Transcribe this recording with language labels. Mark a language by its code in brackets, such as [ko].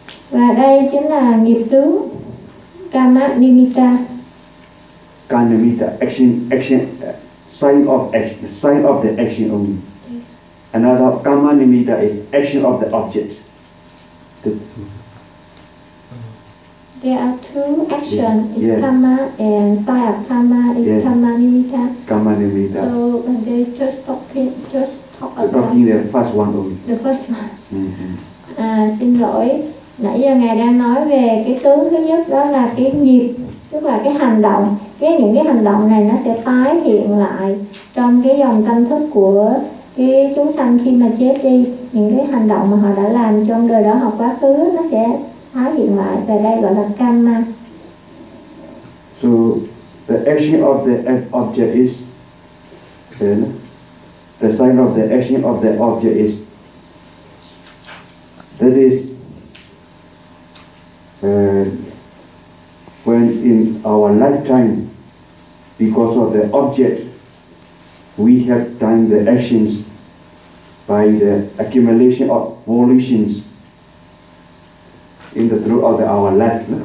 [vi] Và đây chính là nghiệp tướng karma nimitta. [en] Karnamita, action, sign of the action only. Yes. Another karma nimitta is action of the object. There are two action, yeah. Is karma and sign of karma is karma nimitta. Karma nimitta. So they just talking about the first one only. The first one. [vi] Xin lỗi, nãy giờ ngài đang nói về cái tướng thứ nhất, đó là cái nghiệp, tức là cái hành động. Cái những cái hành động này nó sẽ tái hiện lại trong cái dòng tâm thức của cái chúng sanh khi mà chết đi. Những cái hành động mà họ đã làm trong đời đó hoặc quá khứ nó sẽ tái hiện lại, và đây gọi là karma. [en] So the action of the object is the sign of the action of the object is that is when in our lifetime, because of the object, we have done the actions by the accumulation of volitions in the throughout the, our life.